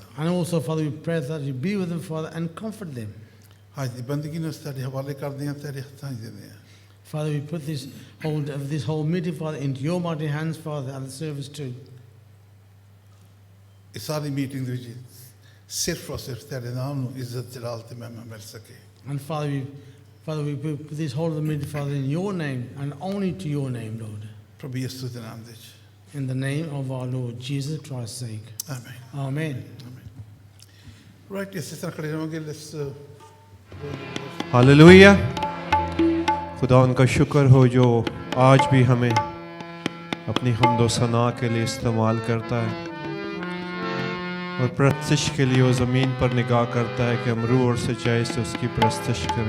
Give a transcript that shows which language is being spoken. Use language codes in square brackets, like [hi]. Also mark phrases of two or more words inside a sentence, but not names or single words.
[en] And also, Father, we pray that you be with them, Father, and comfort them. [pa] ਅੱਜ ਦੀ ਬੰਦਗੀ ਨੂੰ ਤੁਹਾਡੇ ਹਵਾਲੇ ਕਰਦੇ ਹਾਂ, ਤੇਰੇ ਹੱਥਾਂ 'ਚ ਦਿੰਦੇ ਹਾਂ। [en] Father, we put this whole meeting, Father, into your mighty hands, Father, and the service too. [pa] ਇਸ ਸਾਰੀ ਮੀਟਿੰਗ ਦੇ ਵਿੱਚ ਸਿਰਫ ਔਰ ਸਿਰਫ ਤੇਰੇ ਨਾਮ ਨੂੰ ਇੱਜ਼ਤ ਜਲਾਲ ਤੇ ਮਹਿਮਾ ਮਿਲ ਸਕੇ। [en] And Father, we put this whole meeting, Father, in your name and only to your name, Lord. [pa] ਪ੍ਰਭੂ ਯਿਸੂ ਦੇ ਨਾਮ ਦੇ ਵਿੱਚ [en] In the name of our Lord Jesus Christ's sake. [pa] ਆਮੀਨ। [en] Amen. [pa] ਰਾਈਟ, ਇਸੇ ਤਰ੍ਹਾਂ ਖੜੇ ਰਹਾਂਗੇ। ਲੈਟਸ [ur] हालेलुया। خدا ان کا شکر ہو جو آج بھی ہمیں اپنی حمد و ثنا کے لیے استعمال کرتا ہے اور پرستش کے لیے وہ زمین پر نگاہ کرتا ہے کہ ہم روح اور سچائی سے اس کی پرستش کریں.